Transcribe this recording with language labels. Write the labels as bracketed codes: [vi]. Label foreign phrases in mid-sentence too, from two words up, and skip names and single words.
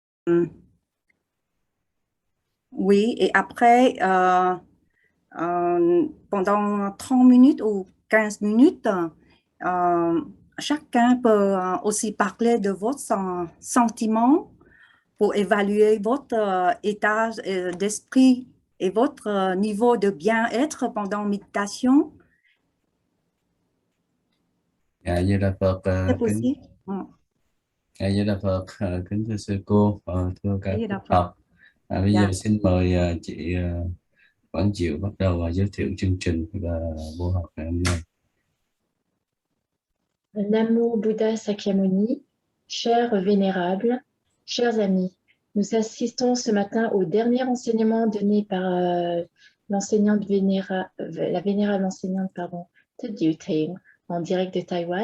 [fr] Oui, et après, pendant 30 minutes ou 15 minutes, euh, chacun peut aussi parler de votre sentiment pour évaluer votre état d'esprit et votre niveau de bien-être pendant méditation. [vi] Như là Phật [fr] C'est [vi] kính [fr] possible. Ừ. [vi] Như là Phật kính thưa sư cô, thưa Đây các là quý đạo Phật. học. Bây giờ Dạ. xin mời chị Quảng Diệu bắt đầu giới thiệu chương trình và buổi học ngày hôm nay. [fr] Namo Bouddha Sakyamuni, chers vénérables, chers amis, nous assistons ce matin au dernier enseignement donné par l'enseignante la vénérable enseignante Dieu Ting en direct de Taïwan.